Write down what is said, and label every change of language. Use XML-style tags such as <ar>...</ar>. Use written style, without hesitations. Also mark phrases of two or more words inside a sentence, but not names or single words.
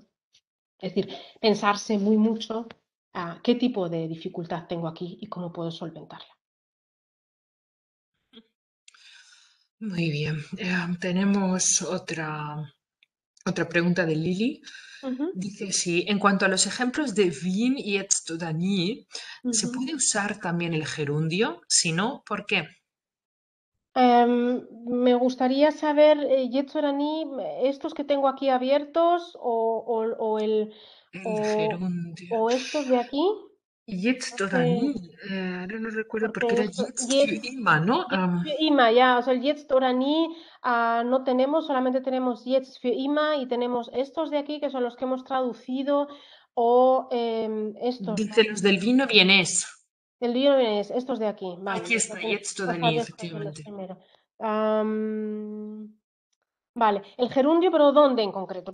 <es>Es decir, pensarse muy mucho a qué tipo de dificultad tengo aquí y cómo puedo solventarla. Muy bien. Tenemos otra pregunta de Lili. Ujú, Dice sí, en cuanto a los ejemplos de Wien,</es> <de>jetzt oder nie,</de> <es>¿se ujú. puede usar también el gerundio? Si no, ¿por qué? Me gustaría saber, Yetzorani, estos que tengo aquí abiertos El o, gerundio. o estos de aquí. Jetzt No oder sé, nie. Ahora no recuerdo porque porque era esto,</es> <de>jetzt für immer, ¿no? Jetzt für immer,</de> <es>ya, o sea, el</es> <de>Jetzt oder nie</de> <es>no tenemos, solamente tenemos</es> <de>Jetzt für immer</de> <es>y tenemos estos de aquí que son los que hemos traducido o estos, Dice los del vino vienés. el libro es estos de aquí, vale, Aquí está, entonces, jetzt o oder sea, nie, de estos son los efectivamente. primeros. Am, vale, el gerundio, pero ¿dónde en concreto?</es>